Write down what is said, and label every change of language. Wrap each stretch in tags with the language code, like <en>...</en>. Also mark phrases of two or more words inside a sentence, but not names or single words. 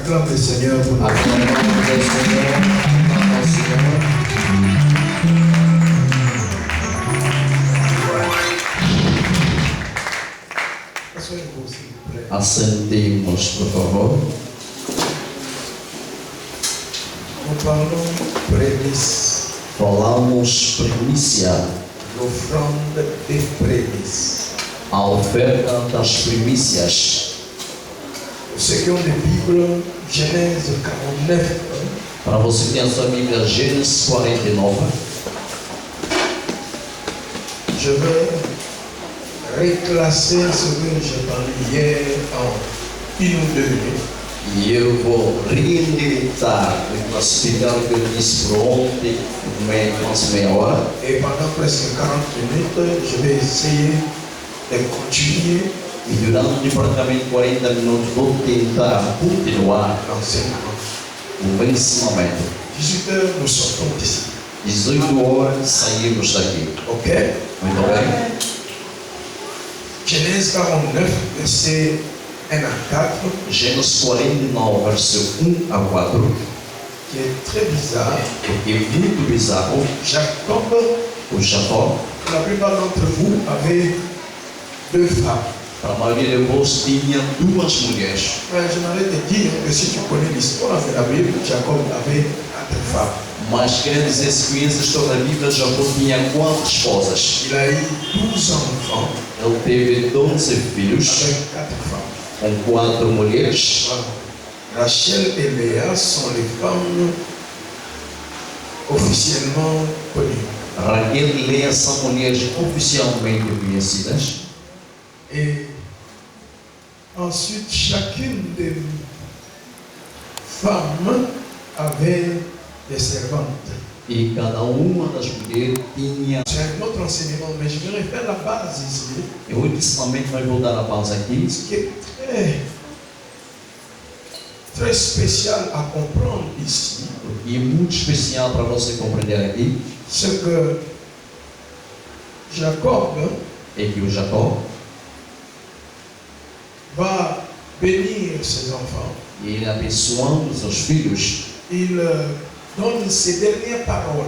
<fr>le Seigneur pour nous.</fr> <pt>Assentemos, por favor.</pt> <fr>Nous parlons prémices.</fr> <pt>Falamos primícia,</pt> <fr>L'offrande des prémices.</fr> <pt>a oferta das primícias.</pt> <fr>Ceux qui ont des Bibles, Genèse 49.</fr> <pt>Para você que tem a sua Bíblia, Gênesis 49.</pt> <fr>Je vais reclasser ce que j'ai parlé hier en 1 ou 2 minutes.</fr> <pt>E eu vou reindicar, classificar o que eu disse por ontem, meia hora.</pt> <fr>Et pendant presque 40 minutes, je vais essayer de continuer</fr> <pt>E durante praticamente 40 minutos vou tentar continuar</pt> <fr>l'enseignement.</fr> <pt>o ensinamento.</pt> <fr>18 heures, nous sortons d'ici.</fr> <pt>18 horas saímos daqui.</pt> <fr>Ok?</fr> <pt>Muito bem?</pt> <fr>Genèse 49, verset 1 à 4,</fr> <pt>Gênesis 49, versículo 1 a 4.</pt> <fr>qui est très bizarre.</fr> <pt>Porque é muito bizarro.</pt> <fr>Jacob,</fr> <pt>O Jacó,</pt> <fr>la plupart d'entre vous avez 2 femmes.</fr> <pt>para a maioria de vós, tinha duas mulheres.</pt> <fr>J'aimerais te dire que si tu connais l'histoire de la Bible, Jacob avait 4 femmes.</fr> <pt>Mas quer dizer, se conhece a história da Bíblia, Jacó tinha 4 esposas.</pt> <fr>Il a eu 12 enfants</fr> <pt>Ele teve 12 filhos</pt> <fr>avec 4 femmes.</fr> <pt>com 4 mulheres.</pt> <fr>Rachel et Léa sont les femmes officiellement connues.</fr> <pt>Raquel e Leia são mulheres oficialmente conhecidas.</pt> <fr>Et ensuite, chacune des femmes avait des servantes.</fr> <pt>E cada uma das mulheres tinha.</pt> <fr>C'est un autre enseignement, mais je vais faire la base ici.</fr> <pt>E o ensinamento vai voltar a base aqui.</pt> <fr>Ce qui est très spécial à comprendre ici,</fr> <pt>E muito especial para você compreender aqui.</pt> <fr>c'est que Jacob</fr> <pt>É que o Jacó,</pt> <fr>va bénir ses enfants.</fr> <pt>ele abençoando seus filhos</pt> <fr>Il donne ses dernières paroles,</fr>